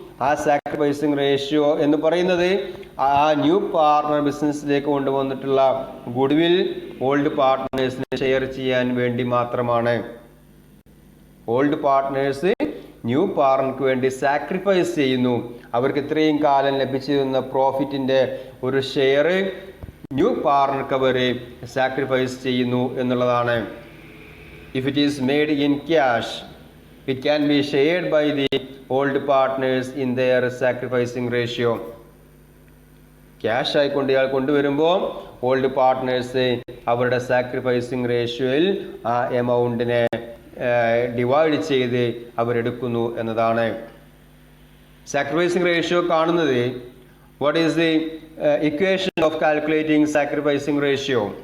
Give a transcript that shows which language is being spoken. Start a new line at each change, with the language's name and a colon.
Malayalam: ആ sacrificing ratio എന്ന് പറയുന്നത് ആ ന്യൂ പാർട്ട്ണർ ബിസിനസ്സിലേക്ക് കൊണ്ടുവന്നിട്ടുള്ള ഗുഡ് വിൽ ഓൾഡ് പാർട്ട്നേഴ്സിനെ ഷെയർ ചെയ്യാൻ വേണ്ടി മാത്രമാണ്. ഓൾഡ് പാർട്ട്നേഴ്സ് ന്യൂ പാർട്ട്ണർക്ക് വേണ്ടി സാക്രിഫൈസ് ചെയ്യുന്നു. അവർക്ക് ഇത്രയും കാലം ലഭിച്ചിരുന്ന പ്രോഫിറ്റിന്റെ ഒരു ഷെയർ ന്യൂ പാർട്ട്ണർക്ക് അവർ സാക്രിഫൈസ് ചെയ്യുന്നു എന്നുള്ളതാണ്.
English: If it is made in cash, it can be shared by the old partners in their sacrificing ratio.
Malayalam: Cash ആയിക്കൊണ്ട് ഇയാൾ കൊണ്ടുവരുമ്പോൾ ഓൾഡ് പാർട്ട്നേഴ്സ് അവരുടെ സാക്രിഫൈസിങ് റേഷ്യോയിൽ ആ എമൗണ്ടിനെ ഡിവൈഡ് ചെയ്ത് അവരെടുക്കുന്നു എന്നതാണ്.
English: Sacrificing ratio കാണുന്നത്, what is the equation of calculating sacrificing ratio?